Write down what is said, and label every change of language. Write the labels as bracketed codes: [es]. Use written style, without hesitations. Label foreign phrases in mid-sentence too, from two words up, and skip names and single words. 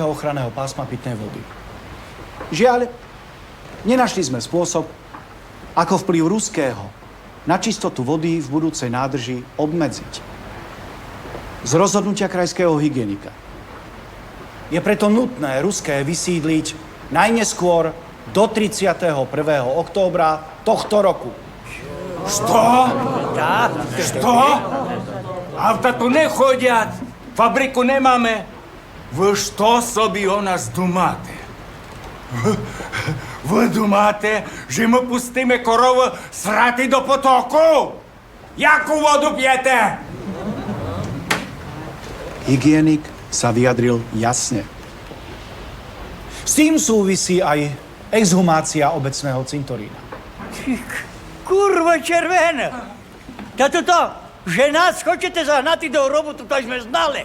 [sk] ochranného pásma pitnej vody. Žiaľ, nenašli sme spôsob, ako vplyv ruského na čistotu vody v budúcej nádrži obmedziť. Z rozhodnutia krajského hygienika je preto nutné ruské vysídliť najneskôr do 31. októbra tohto roku. [rue] Что? Да. Что? Авто [sk] tu nechodia, fabriku nemáme. [rue] Vy što собі o nás думаєте? Ви думаєте, що ми пустимо корову срати до потоку? Яку воду п'єте? [sk] Hygienik sa vyjadril jasne. S tým súvisí aj exhumácia obecného cintorína. Kurva červená! Tato to, že nás chcete zahnať do hrobu, to sme znali.